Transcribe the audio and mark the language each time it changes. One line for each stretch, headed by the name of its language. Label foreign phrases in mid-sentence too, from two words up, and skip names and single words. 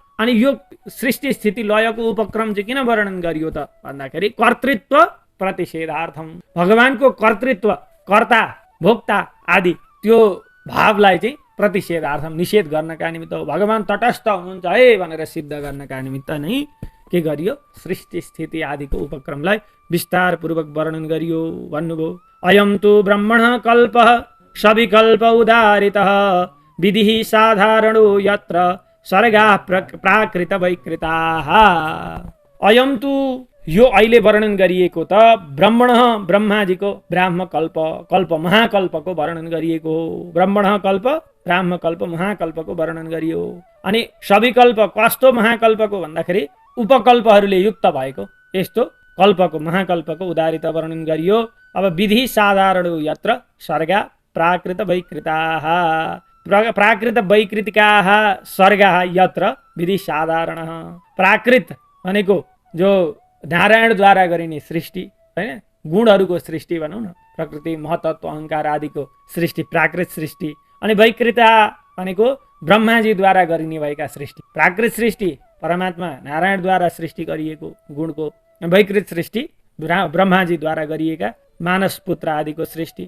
Nepali: अनि यो सृष्टि स्थिति लयको उपक्रम चाहिँ किन वर्णन गरियो त भन्दाखेरि
Sanskrit: कर्तृत्व प्रतिषेधार्थम,
Nepali: भगवानको कर्तृत्व, कर्ता भोक्ता आदि त्यो भावलाई चाहिँ प्रतिषेधार्थम, निषेध गर्नका निमित्त हो। भगवान तटस्थ हुनुहुन्छ है भनेर सिद्ध गर्नका निमित्त नै के गरियो, सृष्टि स्थिति आदिको उपक्रमलाई विस्तार पूर्वक वर्णन गरियो भन्नुभयो।
Sanskrit: अयम तु ब्रह्मण कल्प सविकल्प उदारितः विधिः साधारणो यत्र सर्गा प्राकृत वैकृताः। अयम तु
Nepali: यो अहिले वर्णन गरिएको त ब्रह्मण ब्रह्माजीको ब्राह्म कल्प, कल्प महाकल्पको वर्णन गरिएको हो। ब्रह्मण कल्प, ब्राह्म कल्प, महाकल्पको वर्णन गरियो। अनि सविकल्प कस्तो महाकल्पको भन्दाखेरि उपकल्पहरूले युक्त भएको यस्तो कल्पको, महाकल्पको उदारित वर्णन गरियो।
Sanskrit: अब विधि साधारण यत्र सर्गा प्राकृत वैकृताः, प्राकृत वैकृतिकाः सर्गाः यत्र विधि साधारण।
Nepali: प्राकृत भनेको जो नारायणद्वारा गरिने सृष्टि हैन, गुणहरूको सृष्टि भनौँ न, प्रकृति महतत्व अहङ्कार आदिको सृष्टि प्राकृत सृष्टि। अनि वैकृता भनेको ब्रह्माजीद्वारा गरिने भएका सृष्टि। प्राकृत सृष्टि परमात्मा नारायणद्वारा सृष्टि गरिएको गुणको, वैकृत सृष्टि ब्रह्माजीद्वारा गरिएका मानस पुत्र आदिको सृष्टि।